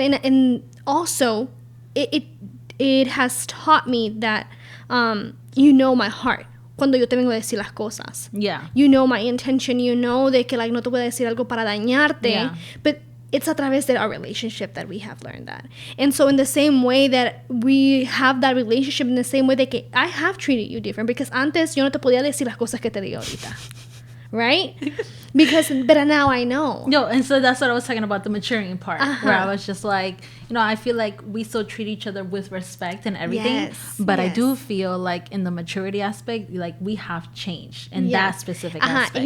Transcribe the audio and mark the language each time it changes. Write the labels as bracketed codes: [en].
[en] And also, it has taught me that my heart. [es] Cuando yo te vengo a decir las cosas. [en] Yeah. You know my intention. You know [es] de que, like, no te voy a decir algo para dañarte. [en] Yeah. But it's [es] a través de [en] our relationship that we have learned that. And so in the same way that we have that relationship, in the same way that que I have treated you different, because [es] antes yo no te podía decir las cosas que te digo ahorita. [en] Right? But now I know. No, and so that's what I was talking about, the maturing part, where I was just like, I feel like we still treat each other with respect and everything, but I do feel like in the maturity aspect, like we have changed in that specific aspect.